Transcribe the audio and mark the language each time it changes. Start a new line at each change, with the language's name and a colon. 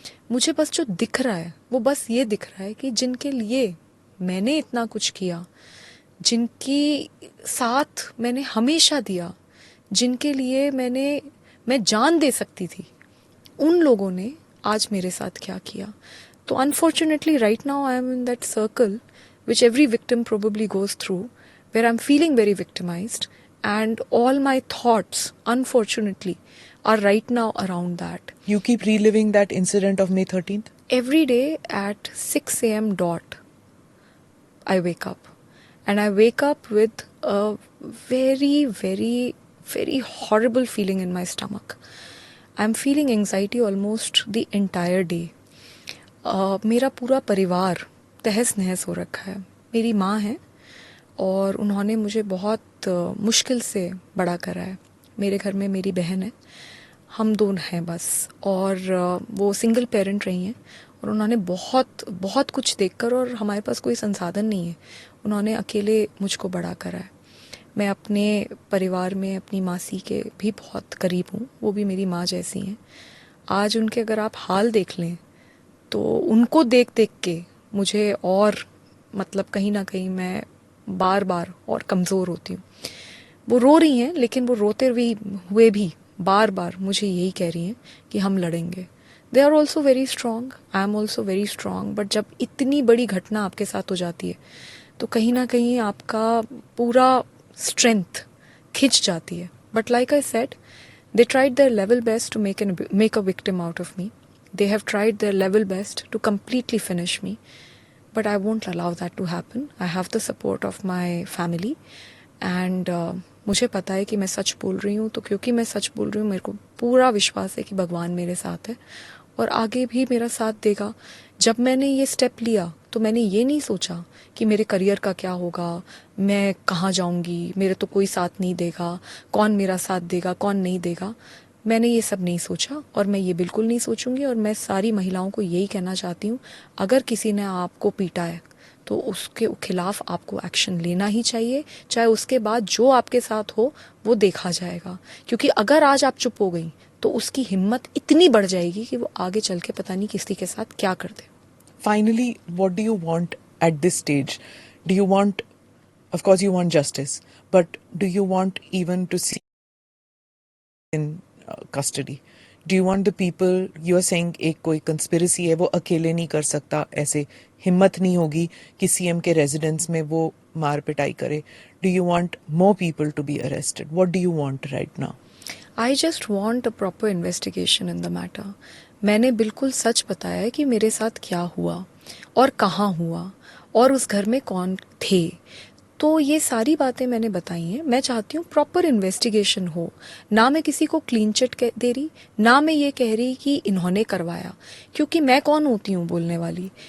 Hindi: मुझे बस जो दिख रहा है वो बस ये दिख रहा है कि जिनके लिए मैंने इतना कुछ किया, जिनकी साथ मैंने हमेशा दिया, जिनके लिए मैं जान दे सकती थी, उन लोगों ने आज मेरे साथ क्या किया।
English: तो unfortunately right now I am in that circle which every victim probably goes through, where I'm feeling very victimized, and all my thoughts, unfortunately, are right now around that. You keep reliving that incident of May 13th? Every day at 6 a.m. dot, I wake up. And I wake up with a very, very, very horrible feeling in my stomach. I'm feeling anxiety almost the entire day.
Hindi: मेरा पूरा परिवार तहस नहस हो रखा है। मेरी माँ है और उन्होंने मुझे बहुत मुश्किल से बड़ा करा है। मेरे घर में मेरी बहन है, हम दोनों हैं बस। और वो सिंगल पेरेंट रही हैं और उन्होंने बहुत बहुत कुछ देखकर, और हमारे पास कोई संसाधन नहीं है, उन्होंने अकेले मुझको बड़ा करा है। मैं अपने परिवार में अपनी मासी के भी बहुत करीब हूँ, वो भी मेरी माँ जैसी हैं। आज उनके अगर आप हाल देख लें तो उनको देख देख के मुझे और, मतलब कहीं ना कहीं मैं बार बार और कमज़ोर होती हूँ। वो रो रही हैं, लेकिन वो रोते हुए भी बार बार मुझे यही कह रही हैं कि हम लड़ेंगे।
English: they are also very strong,
Hindi: I am also very strong. But जब इतनी बड़ी घटना आपके साथ हो जाती है तो कहीं ना कहीं आपका पूरा स्ट्रेंथ खिंच जाती है।
English: But like I said, they tried their level best to make a victim out of me. They have tried their level best to completely finish me. But I won't allow that to happen. I have the support of my family.
Hindi: And मुझे पता है कि मैं सच बोल रही हूँ, तो क्योंकि मैं सच बोल रही हूँ, मेरे को पूरा विश्वास है कि भगवान मेरे साथ है और आगे भी मेरा साथ देगा। जब मैंने ये स्टेप लिया तो मैंने ये नहीं सोचा कि मेरे करियर का क्या होगा, मैं कहाँ जाऊँगी, मेरे तो कोई साथ नहीं देगा, कौन मेरा साथ देगा, कौन नहीं देगा। मैंने ये सब नहीं सोचा और मैं ये बिल्कुल नहीं सोचूंगी। और मैं सारी महिलाओं को यही कहना चाहती हूँ, अगर किसी ने आपको पीटा है तो उसके खिलाफ आपको एक्शन लेना ही चाहिए, चाहे उसके बाद जो आपके साथ हो वो देखा जाएगा। क्योंकि अगर आज आप चुप हो गई तो उसकी हिम्मत इतनी बढ़ जाएगी कि वो आगे चल के पता नहीं किसी के साथ क्या कर दे।
English: Finally, what do you want at this stage? Do you want, of course you want justice, but do you want even to see in custody? Do you want the people, you are saying
Hindi: एक कोई conspiracy है, वो अकेले नहीं कर सकता, ऐसे हिम्मत नहीं होगी कि सीएम के रेजिडेंस में वो मार पिटाई करे?
English: Do you want more people to be arrested? What do you want right now? I just want a proper investigation in the matter.
Hindi: मैंने बिल्कुल सच बताया है कि मेरे साथ क्या हुआ और कहाँ हुआ और उस घर में कौन थे। तो ये सारी बातें मैंने बताई हैं। मैं चाहती हूँ प्रॉपर इन्वेस्टिगेशन हो। ना मैं किसी को क्लीन चिट दे रही, ना मैं ये कह रही कि इन्होंने करवाया, क्योंकि मैं कौन होती हूँ बोलने वाली।